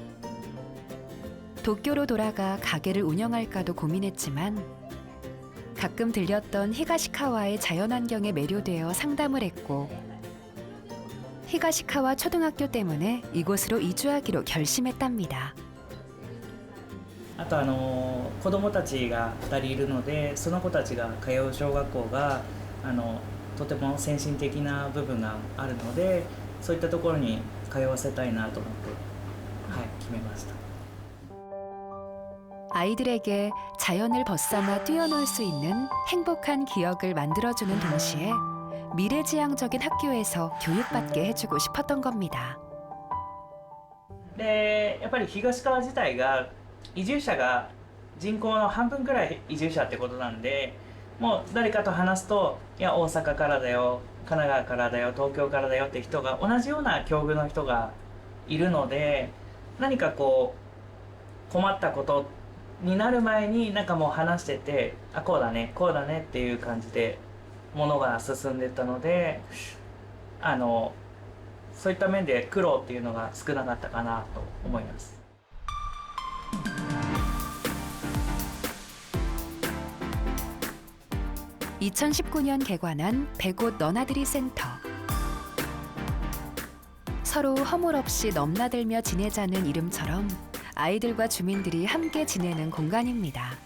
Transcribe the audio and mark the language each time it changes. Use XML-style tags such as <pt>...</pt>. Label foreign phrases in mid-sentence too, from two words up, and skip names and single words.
<ko>도쿄로 돌아가 가게를 운영할까도 고민했지만 가끔 들렸던 히가시카와의 자연환경에 매료되어 상담을 했고 히가시카와 초등학교 때문에 이곳으로 이주하기로 결심했답니다.</ko> <ja>あと子供たちが2人いるので、その子たちが通う小学校がとても先進的な部分があるので、そういったところに通わせたいなと思って、決めました。</ja> <ko>아이들에게 자연을 벗삼아 뛰어놀 수 있는 행복한 기억을 만들어주는 동시에 미래지향적인 학교에서 교육받게 해주고 싶었던 겁니다.</ko> <ja>で、やっぱり東川自体が移住者が人口の半分くらい移住者ってことなんで、もう誰かと話すと、いや大阪からだよ、神奈川からだよ、東京からだよって人が同じような境遇の人がいるので、何かこう困ったことになる前になんかもう話してて、あ、こうだねこうだねっていう感じで物が進んでったので、そういった面で苦労っていうのが少なかったかなと思います。</ja> <ko>2019년 개관한 100옷 너나들이 센터. 서로 허물 없이 넘나들며 지내자는 이름처럼 아이들과 주민들이 함께 지내는 공간입니다.</ko>